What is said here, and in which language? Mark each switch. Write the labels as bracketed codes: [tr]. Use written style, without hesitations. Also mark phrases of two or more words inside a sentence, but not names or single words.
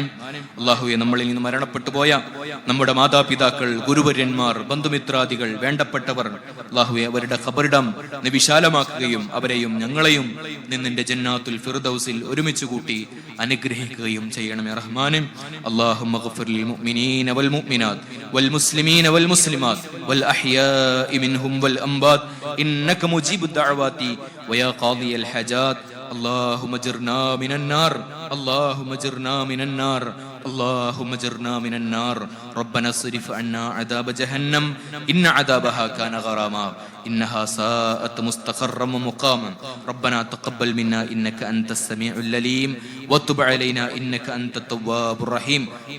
[ml] അല്ലാഹുവേ, നമ്മളിൽ നിന്ന് മരണപ്പെട്ടു പോയ നമ്മുടെ മാതാപിതാക്കൾ, ഗുരുവര്യന്മാർ, ബന്ധുമിത്രാദികൾ, വേണ്ടപ്പെട്ടവർ, അല്ലാഹുവേ, അവരുടെ ഖബറിടം നീ വിശാലമാക്കുകയും അവരെയും ഞങ്ങളെയും നിന്റെ ജന്നാത്തുൽ ഫിർദൗസിൽ ഒരുമിച്ച് കൂട്ടി അനുഗ്രഹിക്കുകയും ചെയ്യണമേ റഹ്മാനെ. [ar] اللهم اغفر للمؤمنين والمؤمنات والمسلمين والمسلمات والأحياء منهم والأموات إنك مجيب الدعوات ويا قاضي الحاجات. اللهم اجرنا من النار، اللهم اجرنا من النار، اللهم اجرنا من النار. ربنا اصرف عنا عذاب جهنم إن عذابها كان غراما إنها ساءت مستقرا ومقاما. ربنا تقبل منا إنك أنت السميع العليم وتب علينا إنك أنت التواب الرحيم.